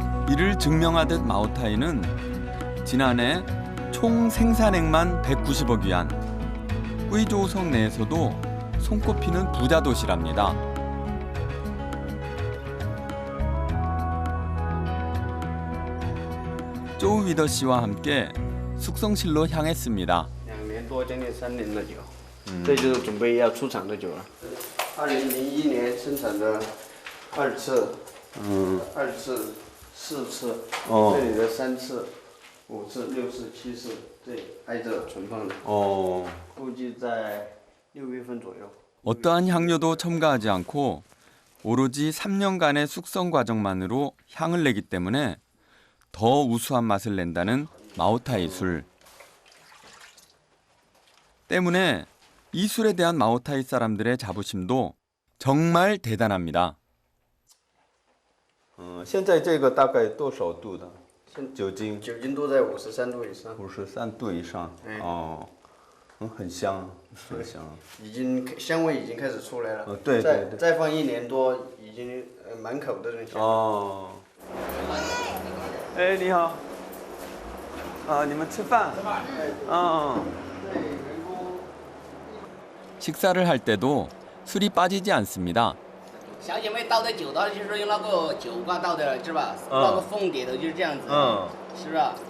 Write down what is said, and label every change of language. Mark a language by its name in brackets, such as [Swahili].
[Korean] 이를 증명하듯 마오타이는 지난해 총 생산액만 190억 위안, 꾸이조우성 내에서도 손꼽히는 부자 도시랍니다. 쪼우 위더 씨와 함께 숙성실로 향했습니다. [Chinese] 2年多，将近3年的酒，这就是准备要出厂的酒了。 2001年生产的2次，2次、4次，这里的3次、5次、6次、7次，这挨着存放的。估计在6月份左右。 [Korean] 어떠한 향료도 첨가하지 않고 오로지 3년간의 숙성 과정만으로 향을 내기 때문에 더 우수한 맛을 낸다는 마오타이 술. 때문에 이 술에 대한 마오타이 사람들의 자부심도 정말 대단합니다. [Chinese] 现在这个大概多少度的酒精？酒精都在53度以上， 53度以上。很香，很香。香味已经开始出来了。对对对。再放1年多，已经满口都是香。哎，你好。你们吃饭？吃饭。 [Korean] 식사를 할 때도 술이 빠지지 않습니다. [Chinese] 小姐妹倒的酒倒就是用那个酒罐倒的，是吧？那个凤蝶的就是这样子，是不是？